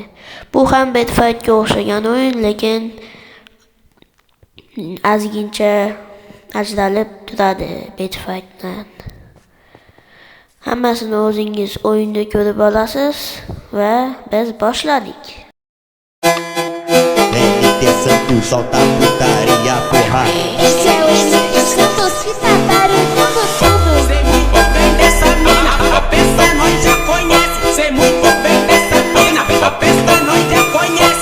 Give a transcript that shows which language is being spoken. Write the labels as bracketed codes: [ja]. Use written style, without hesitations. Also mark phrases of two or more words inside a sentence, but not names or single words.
[uz] Bu ham Bet Fightga o'xshagan o'yin, lekin ozgincha ajralib turadi Bet Fightdan. Hammasini o'zingiz o'yinda ko'rib olasiz va biz boshladik. [pt] Santo, solta putaria, porra. Esse é o MC Santos, fita barulhando tudo. Sei muito bem dessa mina, a peça nós já conhece. Sei muito bem dessa mina, a peça nós já conhece.